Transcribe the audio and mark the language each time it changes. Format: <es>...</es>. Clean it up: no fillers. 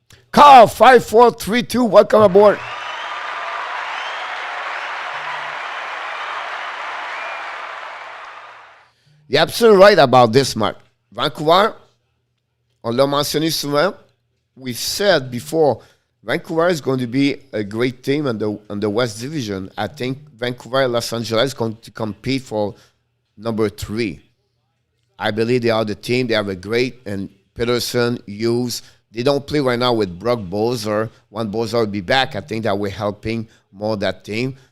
<en>Carl, 5432, welcome aboard. You're absolutely right about this, Mark.</en> <fr>Vancouver, on l'a mentionné souvent.</fr> <en>We said before, Vancouver is going to be a great team in the West Division. I think Vancouver and Los Angeles is going to compete for number 3. I believe they are the team. They have a great, and Peterson, Hughes. They don't play right now with Brock Bowser. When Bowser will be back, I think that we're helping more that team.</en>